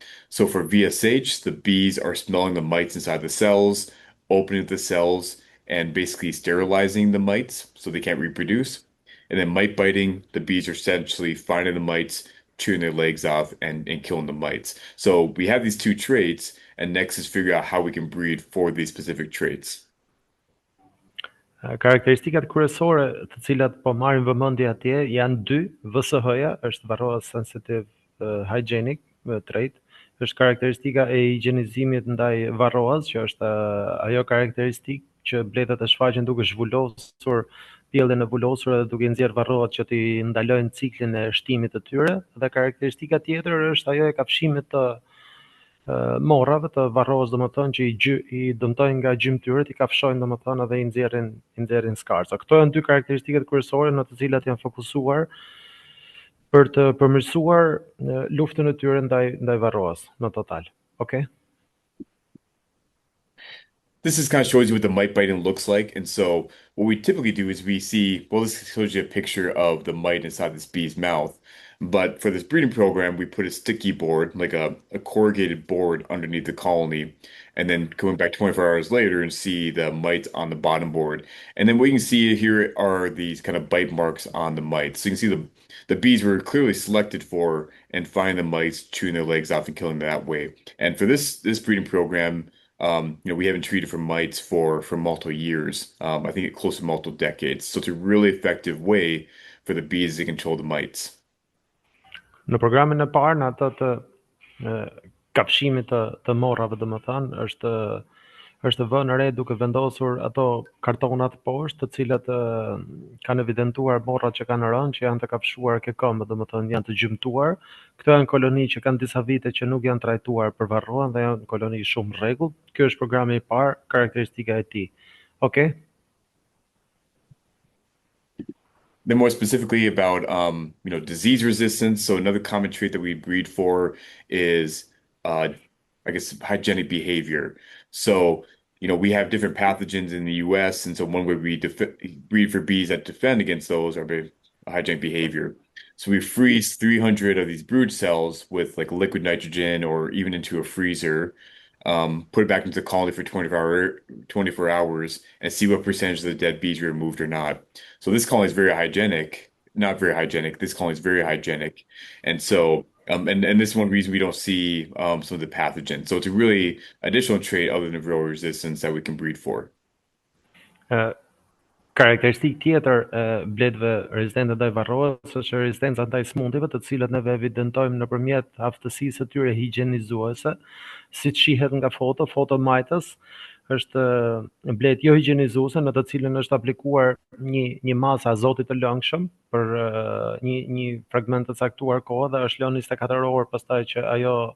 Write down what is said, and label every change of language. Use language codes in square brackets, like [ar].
[en] So for VSH, the bees are smelling the mites inside the cells, opening the cells, and basically sterilizing the mites so they can't reproduce. And then mite biting, the bees are essentially finding the mites, chewing their legs off, and killing the mites. So we have these two traits, and next is figure out how we can breed for these specific traits. [sq] Karakteristikat kryesore të cilat po marrin vëmendje atje janë dy. VSH-ja është [en] varroa sensitive hygienic trait, [sq] është karakteristika e higjienizimit ndaj varroas, që është ajo karakteristikë që bletët e shfaqen duke zhvulosur pjellin e vulosur dhe duke nxjerrë varroat që t'i ndalojnë ciklin e shtimit të tyre, dhe karakteristika tjetër është ajo e kafshimit të morrave të varroas, domethënë që I dëmtojnë nga gjymtyrët, I kafshojnë domethënë edhe I nxjerrin skarca. Këto janë dy karakteristikat kryesore në të cilat janë fokusuar për të përmirësuar luftën e tyre ndaj varroas në total. [en] Okay? This just kind of shows you what the mite biting looks like. And so what we typically do is we see, well, this shows you a picture of the mite inside this bee's mouth. But for this breeding program, we put a sticky board, like a corrugated board underneath the colony, and then going back 24 hours later and see the mites on the bottom board. And then what you can see here are these kind of bite marks on the mites. So you can see the bees were clearly selected for and find the mites, chewing their legs off and killing them that way. And for this breeding program, we haven't treated for mites for multiple years. I think close to multiple decades. So it's a really effective way for the bees to control the mites. [sq] Në programin e parë, në atë të kapshimit të morrave, domethënë, është vënë re duke vendosur ato kartonat poshtë, të cilat kanë evidentuar morrat që kanë rënë, që janë të kafshuar ke këmbë, domethënë janë të gjymtuar. Këto janë koloni që kanë disa vite që nuk janë trajtuar për varroan dhe janë koloni shumë rregull. Ky është programi i parë, karakteristika e tij. [en] Okay? Then more specifically about disease resistance. So another common trait that we breed for is I guess hygienic behavior. So we have different pathogens in the US, and so one way we breed for bees that defend against those are hygienic behavior. So we freeze 300 of these brood cells with like liquid nitrogen or even into a freezer, put it back into the colony for 24 hours and see what percentage of the dead bees are removed or not. So this colony is very hygienic, not very hygienic. This colony is very hygienic. And so, and this is one reason we don't see some of the pathogens. So it's a really additional trait other than varroa resistance that we can breed for. [sq] Karakteristikë tjetër e bletëve rezistente ndaj varroës është rezistenca ndaj smundjeve, të cilat ne evidentojmë nëpërmjet aftësisë së tyre higjienizuese, siç shihet nga foto majtës, është bletë jo higjienizuese në të cilën është aplikuar një masë azoti të lëngshëm për një fragment të caktuar kohë dhe është lënë 24 orë pastaj që ajo